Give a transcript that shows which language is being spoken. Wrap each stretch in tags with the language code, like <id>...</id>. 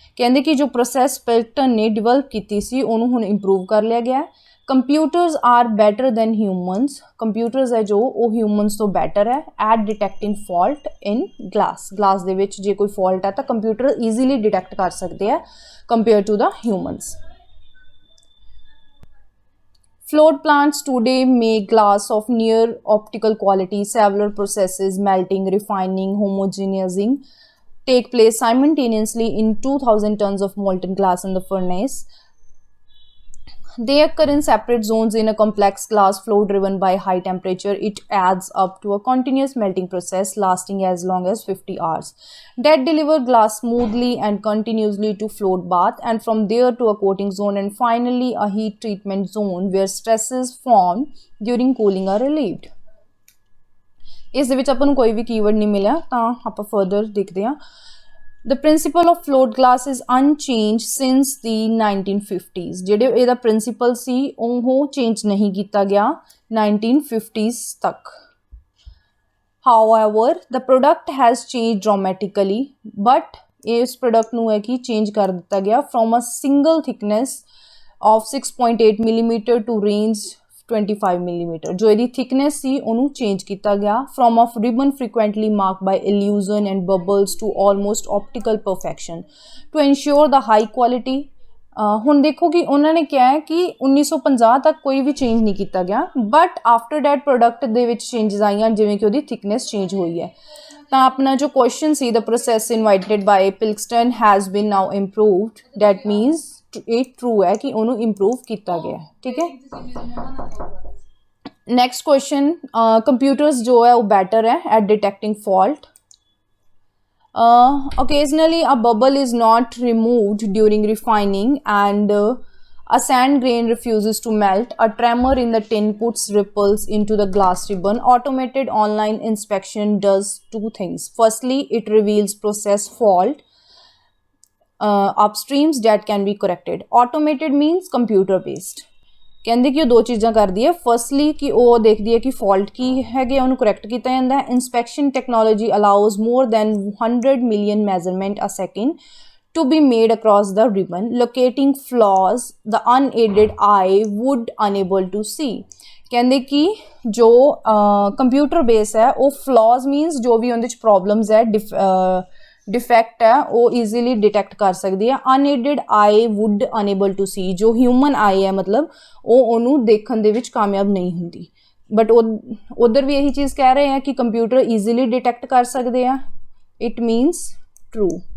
<pa>ਕਹਿੰਦੇ ਕਿ ਜੋ ਪ੍ਰੋਸੈਸ ਪਿਲਕਟਨ ਨੇ ਡਿਵੈਲਪ ਕੀਤੀ ਸੀ ਉਹਨੂੰ ਹੁਣ ਇੰਪਰੂਵ ਕਰ ਲਿਆ ਗਿਆ।</pa> <en>Computers are better than humans.</en> <pa>Computers ਹੈ ਜੋ ਉਹ ਹਿਊਮਨਸ ਤੋਂ ਬੈਟਰ ਹੈ</pa> <en>At detecting fault in glass.</en> <pa>Glass ਦੇ ਵਿੱਚ ਜੇ ਕੋਈ ਫਾਲਟ ਹੈ ਤਾਂ ਕੰਪਿਊਟਰ ਈਜ਼ੀਲੀ ਡਿਟੈਕਟ ਕਰ ਸਕਦੇ ਆ</pa> <en>Compare to the humans. Float plants today make glass of near optical quality. Several processes, melting, refining, homogenizing, take place simultaneously in 2000 tons of molten glass in the furnace. They occur in separate zones in a complex glass flow driven by high temperature. It adds up to a continuous melting process lasting as long as 50 hours that deliver glass smoothly and continuously to float bath, and from there to a coating zone, and finally a heat treatment zone where stresses formed during cooling are relieved.</en> <pa>ਇਸ ਦੇ ਵਿੱਚ ਆਪਾਂ ਨੂੰ ਕੋਈ ਵੀ keyword ਨਹੀਂ ਮਿਲਿਆ, ਤਾਂ ਆਪਾਂ ਫਰਦਰ ਦੇਖਦੇ ਹਾਂ।</pa> <en>The principle of float glass is unchanged since the 1950s.</en> <pa>ਜਿਹੜੇ ਇਹਦਾ ਪ੍ਰਿੰਸੀਪਲ ਸੀ ਉਹ ਚੇਂਜ ਨਹੀਂ ਕੀਤਾ ਗਿਆ 1950s ਤੱਕ।</pa> <en>However, the product has changed dramatically, but</en> <pa>ਇਸ ਪ੍ਰੋਡਕਟ ਨੂੰ ਹੈ ਕਿ ਚੇਂਜ ਕਰ ਦਿੱਤਾ ਗਿਆ</pa> <en>from a single thickness of 6.8 millimeter to range 25 millimeter।</en> <pa>ਜੋ ਇਹਦੀ thickness ਸੀ ਉਹਨੂੰ ਚੇਂਜ ਕੀਤਾ ਗਿਆ</pa> <en>from a ribbon frequently marked by illusion and bubbles to almost optical perfection to ensure the high quality।</en> <pa>ਹੁਣ ਦੇਖੋ ਕਿ ਉਹਨਾਂ ਨੇ ਕਿਹਾ ਹੈ ਕਿ 1950 ਤੱਕ ਕੋਈ ਵੀ ਚੇਂਜ ਨਹੀਂ ਕੀਤਾ ਗਿਆ,</pa> <en>but after that</en> <pa>ਪ੍ਰੋਡਕਟ ਦੇ ਵਿੱਚ ਚੇਂਜਸ ਆਈਆਂ ਜਿਵੇਂ ਕਿ ਉਹਦੀ ਥਿਕਨੈਸ ਚੇਂਜ ਹੋਈ ਹੈ। ਤਾਂ ਆਪਣਾ ਜੋ question ਸੀ</pa> <en>the process invented by Pilkington has been now improved, that means</en> <pa>ਇਹ ਟਰੂ ਹੈ ਕਿ ਉਹਨੂੰ ਇੰਪਰੂਵ ਕੀਤਾ ਗਿਆ। ਠੀਕ ਹੈ, ਨੈਕਸਟ ਕੁਐਸਚਨ, ਕੰਪਿਊਟਰਸ ਜੋ ਹੈ ਉਹ ਬੈਟਰ ਹੈ</pa> <en>At detecting fault. Occasionally a bubble is not removed during refining and a sand grain refuses to melt. A tremor in the tin puts ripples into the glass ribbon. Automated online inspection does two things. Firstly, it reveals process fault upstreams that can be corrected. Automated means computer based।</en> <pa>ਕਹਿੰਦੇ ਕਿ ਉਹ ਦੋ ਚੀਜ਼ਾਂ ਕਰਦੀ ਹੈ। Firstly ਕਿ ਉਹ ਦੇਖਦੀ ਹੈ ਕਿ ਫਾਲਟ ਕੀ ਹੈਗੇ, ਉਹਨੂੰ ਕਰੈਕਟ ਕੀਤਾ ਜਾਂਦਾ ਹੈ।</pa> <en>Inspection technology allows more than 100 million measurement a second to be made across the ribbon, locating flaws the unaided eye would unable to see।</en> <pa>ਕਹਿੰਦੇ ਕਿ ਜੋ ਕੰਪਿਊਟਰ ਬੇਸ ਹੈ ਉਹ ਫਲॉज ਮੀਨਸ ਜੋ ਵੀ ਉਹਦੇ 'ਚ ਪ੍ਰੋਬਲਮਸ ਹੈ,</pa> <hi>डिफेक्ट है वो ईजीली डिटेक्ट कर सकती है।</hi> <en>unaided eye would enable to see,</en> <hi>जो ह्यूमन आई है मतलब वो</hi> <pa>ਉਹਨੂੰ ਦੇਖਣ ਦੇ ਵਿੱਚ ਕਾਮਯਾਬ ਨਹੀਂ ਹੁੰਦੀ,</pa> <hi>बट उधर भी यही चीज़ कह रहे हैं कि कंप्यूटर ईजीली डिटेक्ट कर सकते हैं।</hi> <en>It means true.</en>